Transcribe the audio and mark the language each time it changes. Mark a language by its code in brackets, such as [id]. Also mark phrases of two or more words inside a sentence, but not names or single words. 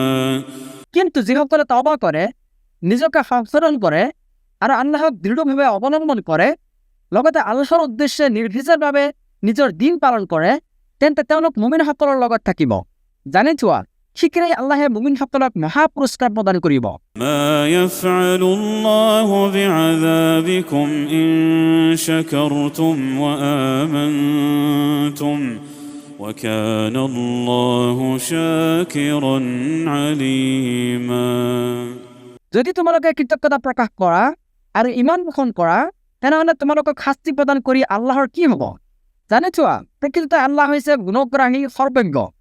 [as] কিন্তু যিসকলে তওবা কৰে নিজকে সংশোধন কৰে আৰু আল্লাহক দৃঢ়ভাৱে অৱলম্বন কৰে লগতে আল্লাহৰ উদ্দেশ্যে নিৰ্ভীকভাৱে নিজৰ দিন পালন কৰে তেন্তে তেওঁলোক মুমিনসকলৰ লগত থাকিব জানি থোৱা শীঘ্ৰেই আল্লাহে মুমিনসকলক মহা পুৰস্কাৰ প্ৰদান কৰিব [ar] ما يفعل الله بعذابكم إن شكرتم وآمنتم وكان الله شاكرا عليما [as] যদি তোমালোকে কৃতজ্ঞতা প্ৰকাশ কৰা আৰু ইমান পোষণ কৰা তেনেহ'লে তোমালোকক শাস্তি প্ৰদান কৰি আল্লাহৰ কি হ'ব জানি থোৱা প্ৰকৃততে আল্লাহ হৈছে গুণগ্ৰাহী সৰ্বজ্ঞ